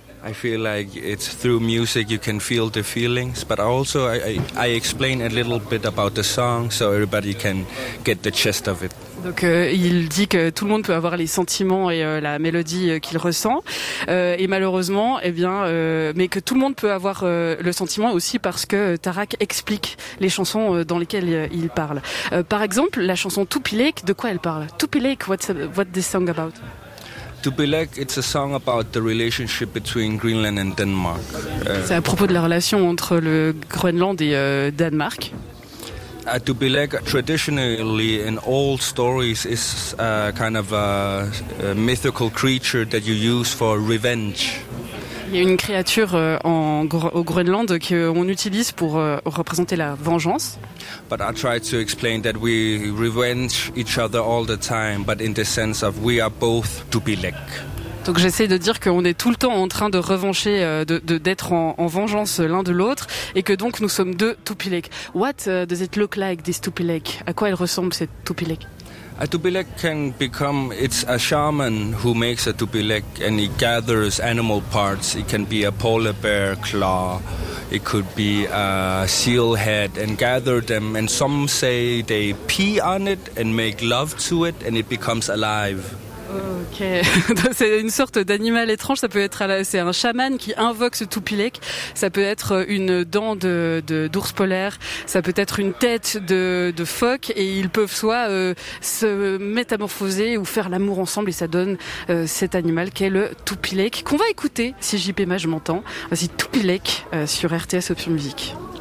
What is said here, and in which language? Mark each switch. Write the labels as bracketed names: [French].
[English] I feel like it's through music you can feel the feelings, but also I explain a little bit about the song so everybody can get the gist of it. [French] Donc il dit que tout le monde peut avoir les sentiments et la mélodie qu'il ressent, et malheureusement, mais que tout le monde peut avoir le sentiment aussi parce que Tarak explique les chansons dans lesquelles il parle. Par exemple, la chanson Tupilek, de quoi elle parle? [English] Tupilek, what's this song about? Tupilek, it's a song about the relationship between Greenland and Denmark. [French] C'est à propos de la relation entre le Groenland et Danemark. [English] Tupilek, traditionally in old stories, is a kind of a mythical creature that you use for revenge. [French] Il y a une créature au Groenland qu'on utilise pour représenter la vengeance. [English] But I try to explain that we revenge each other all the time, but in the sense of we are both Tupilek. [French] Donc j'essaie de dire qu'on est tout le temps en train de revancher, d'être en vengeance l'un de l'autre, et que donc nous sommes deux Tupilek. [English] What does it look like, this Tupilek? [French] À quoi elle ressemble, cette Tupilek? [English] A Tupilek can become, it's a shaman who makes a Tupilek and he gathers animal parts. It can be a polar bear claw, it could be a seal head, and gather them. And some say they pee on it and make love to it and it becomes alive. [French] Ok, c'est une sorte d'animal étrange, ça peut être, c'est un chaman qui invoque ce Tupilek, ça peut être une dent d'ours polaire, ça peut être une tête de phoque, et ils peuvent soit se métamorphoser ou faire l'amour ensemble, et ça donne cet animal qu'est le Tupilek, qu'on va écouter si JP Mage m'entend. Voici Tupilek sur RTS Option Musique.